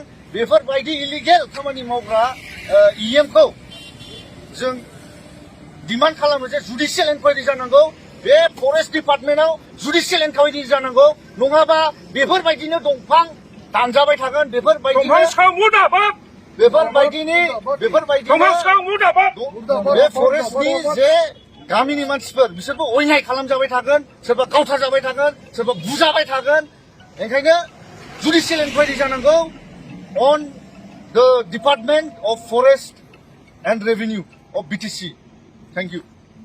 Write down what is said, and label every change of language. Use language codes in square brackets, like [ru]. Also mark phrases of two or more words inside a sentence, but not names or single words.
[brx] बेफोरबायदि इलिगेल खामानि मावग्रा EMखौ जों डिमान्ड खालामो जे जुडिशियेल इनकुवारि जानांगौ बे फरेस्ट डिपार्टमेन्टआव जुडिशियेल इनक्वायरि जानांगौ नङाबा बेफोरबायदिनो दंफां दानजाबाय थागोन बेफोरबायदिनो दंफां सिखाव मुर्दाबाद बेफोरबायदिनि दंफां सिखाव मुर्दाबाद बे फरेस्टनि जे गामिनि मानसिफोर बिसोरबो अयनाय खालामजाबाय थागोन सोरबा गावथारजाबाय थागोन सोरबा बुजाबाय थागोन ओंखायनो जुडिशियेल इनक्वायरि जानांगौ [en] on the Department of Forest and Revenue of BTC. Thank you.